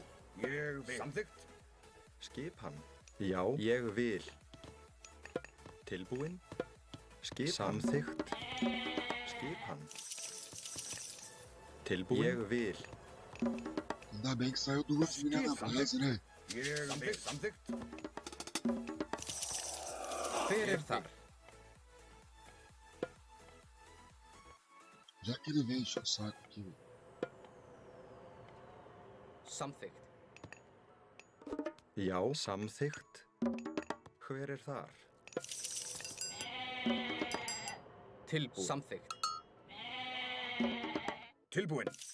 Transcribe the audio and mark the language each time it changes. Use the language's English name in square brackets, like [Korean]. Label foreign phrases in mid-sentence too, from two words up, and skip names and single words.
[Icelandic] Ég vil. Samþykkt. Skipan. Já, ég vil. Tilbúin. Skipan. Samþykkt. Skipan. Tilbúin. Ég vil. [Portuguese] Ainda bem que saiu duas minas na base, né? [Icelandic] Ég vil. Samþykkt. Hver er þar? [Portuguese] Já que ele vem encher o saco aqui. [Icelandic] Samþykkt. Já, samþykkt. Hver er þar? Tilbúin. Samþykkt. Tilbúin.